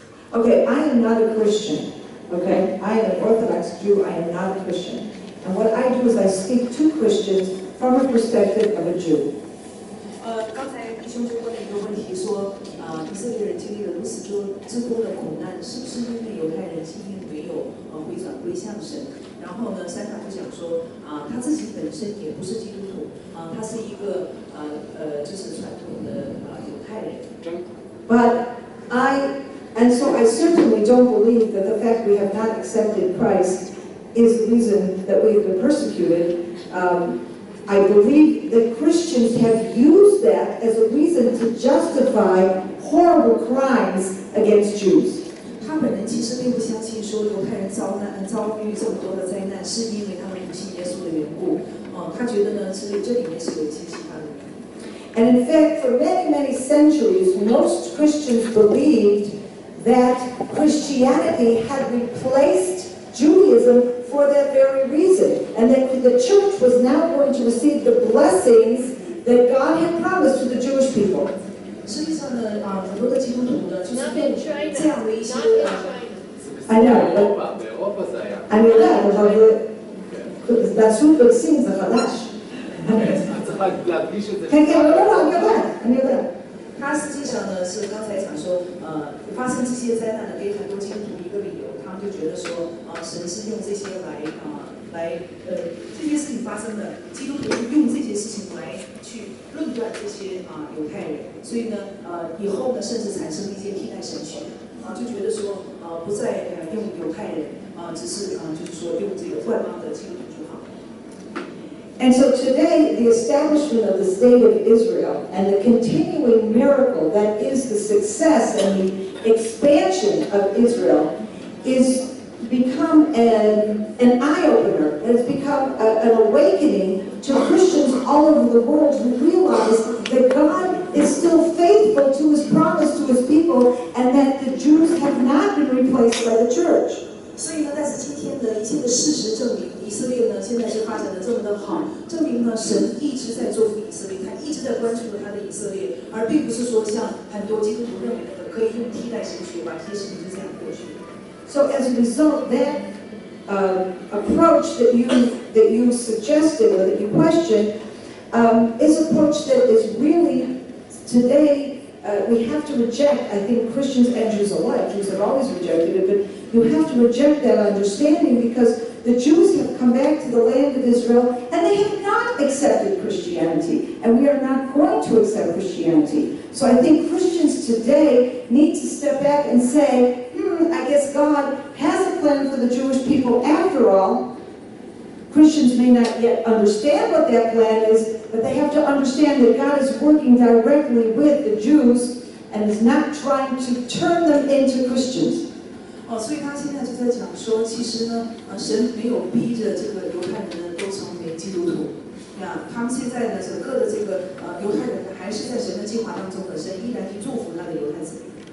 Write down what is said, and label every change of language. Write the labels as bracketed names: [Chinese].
[English] Okay, I am not a Christian. Okay, I am an Orthodox Jew. I am not a Christian. And what I do is I speak to Christians from a perspective of a Jew. [Chinese] 刚才弟兄就问了一个问题，说以色列人经历了如此多的苦难，是不是因为犹太人今天没有回转归向神？然后呢，山塔就讲说他自己本身也不是基督徒他是一个就是传统的犹太人。 [English] But and so I certainly don't believe that the fact we have not accepted Christ is the reason that we have been persecuted. I believe that Christians have used that as a reason to justify horrible crimes against Jews. [Chinese] 他本人其实并不相信说犹太人遭遇这么多的灾难，是因为他们不信耶稣的缘故。他觉得呢，是这里面是有一些其他的原因。 [English] And in fact, for many, many centuries, most Christians believed that Christianity had replaced Judaism for that very reason, and that the church was now going to receive the blessings that God had promised to the Jewish people. [Chinese] 实际上呢，很多的基督徒呢，就是用这样的一些 [English] I know, but I mean that [Hebrew] בסוף בקסים זה חדש. כן, כן, לא, אני יודעת. [Chinese] 他实际上呢是刚才讲说，发生这些灾难呢，给很多基督徒一个理由，他们就觉得说，神是用这些来这些事情发生的，基督徒用这些事情来去论断这些犹太人，所以呢，以后呢，甚至产生一些替代神学，就觉得说，不再用犹太人，只是就是说用这个外邦的基督徒就好。 [English] And so today, the establishment of the state of Israel and the continuing miracle that is the success and the expansion of Israel is become an eye-opener. It has become an awakening to Christians all over the world who realize that God is still faithful to His promise to His people and that the Jews have not been replaced by the church. [Chinese] 所以呢，但是今天的一切的事实证明，以色列呢现在是发展的这么的好，证明呢神一直在祝福以色列，他一直在关注着他的以色列，而并不是说像很多基督徒认为的可以用替代神学把这些事情就这样过去。 [English] So as a result, that approach that you suggested or that you questioned is an approach that is really today. We have to reject, I think Christians and Jews alike, Jews have always rejected it, but you have to reject that understanding because the Jews have come back to the land of Israel and they have not accepted Christianity, and we are not going to accept Christianity. So I think Christians today need to step back and say, I guess God has a plan for the Jewish people after all. Christians may not yet understand what that plan is, but they have to understand that God is working directly with the Jews and is not trying to turn them into Christians. [Chinese] 所以他现在就在讲说，其实呢，神没有逼着这个犹太人呢都成为基督徒，他们现在呢整个的这个犹太人呢还是在神的计划当中的，神依然去祝福他的犹太子民。